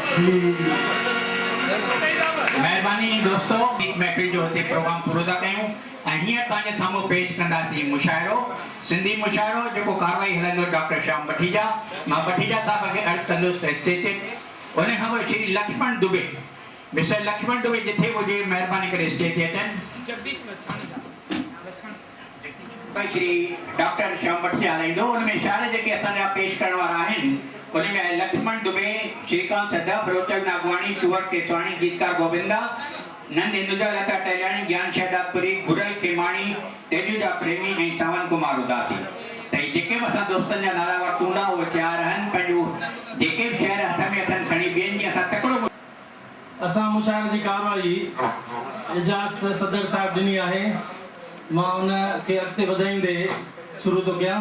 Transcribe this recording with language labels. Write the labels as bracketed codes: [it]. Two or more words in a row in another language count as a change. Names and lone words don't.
[sd] महिरबानी दोस्तों, महफ़िल जो हिते प्रोग्राम पूरो था कयूं ऐं हींअर तव्हांजे साम्हूं पेश कंदासीं मुशाइरो, सिंधी मुशाइरो जेको कारवाई हलंदो डॉक्टर श्याम बठीजा। मां बठीजा साहब खे अर्ज़ु कंदुसि त स्टेज ते उन खां पोइ श्री लक्ष्मण दुबे, मिस्टर लक्ष्मण दुबे जिथे हुजे महिरबानी करे स्टेज ते अचनि। श्री डॉक्टर श्याम बठीजा हलाईंदो। उनमें शायर जेके असांजा पेश करण वारा आहिनि उनमें लक्ष्मण दुबे, श्रीकांत सदा, प्रोचक नागवाणी, कुंवर केसवाणी, गीतकार गोविंदा, नंद हिंदुजा, लता टहलियाणी, ज्ञान शहदादपुरी, गुरल खेमाणी, तेजूजा प्रेमी ऐं सावन कुमार उदासी। त जेके बि असां दोस्तनि जा नाला वरितूंदा उहे तयारु आहिनि, पंहिंजो जेके बि शहर हथ में अथनि खणी ॿियनि जी असां तकिड़ो। असां मुशाइरे जी कारवाई इजाज़त सदर साहब ॾिनी आहे। मां उन खे अॻिते वधाईंदे शुरू थो कयां।